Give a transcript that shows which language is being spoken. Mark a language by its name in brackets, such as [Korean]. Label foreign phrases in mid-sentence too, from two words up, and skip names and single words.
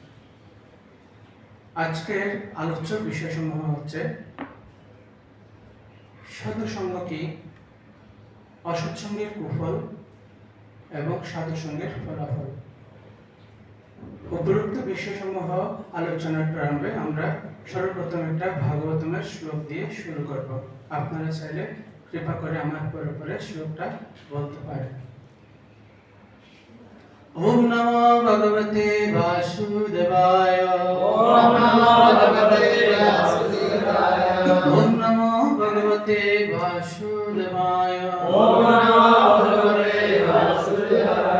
[Bangla] আজকের আলোচ্য বিষয়সমূহ হচ্ছে সাধু সঙ্গ কি, অসৎসঙ্গের কুফল এবং সাধু সঙ্গের ফলাফল। উপরোক্ত বিষয়সমূহ আলোচনার প্রারম্ভে আমরা সর্বপ্রথম একটা ভাগবতমের শ্লোক দিয়ে শুরু করব। আপনারা চাইলে কৃপা করে আমার পরে শ্লোকটা বলতে পারেন। [Sanskrit] ओम नमो भगवते वासुदेवाय। ओम नमो भगवते वासुदेवाय। ओम नमो भगवते वासुदेवाय। ओम नमो भगवते वासुदेवाय।